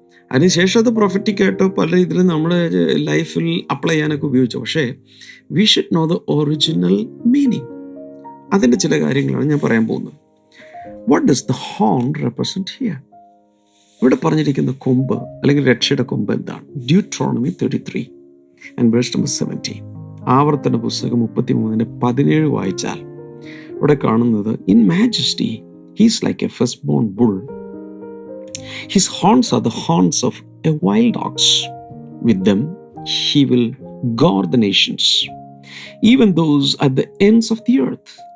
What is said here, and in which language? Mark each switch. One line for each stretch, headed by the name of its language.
Malayalam: അതിനുശേഷം അത് പ്രൊഫറ്റിക്കായിട്ടോ പല രീതിയിലും നമ്മുടെ ലൈഫിൽ അപ്ലൈ ചെയ്യാനൊക്കെ ഉപയോഗിച്ചു.
English: പക്ഷേ we should know the original meaning.
Malayalam: അതിൻ്റെ ചില കാര്യങ്ങളാണ് ഞാൻ പറയാൻ പോകുന്നത്.
English: What does the horn represent here?
Malayalam: ഇവിടെ പറഞ്ഞിരിക്കുന്ന കൊമ്പ് അല്ലെങ്കിൽ രക്ഷയുടെ കൊമ്പ് എന്താണ്?
English: Deuteronomy 33 and verse number 17.
Malayalam: ആവർത്തന പുസ്തകം 33:17 വായിച്ചാൽ ഇവിടെ കാണുന്നത്,
English: In majesty he's like a first born bull, his horns are the horns of a wild ox, with them he will gore the nations, even those at the ends of the earth.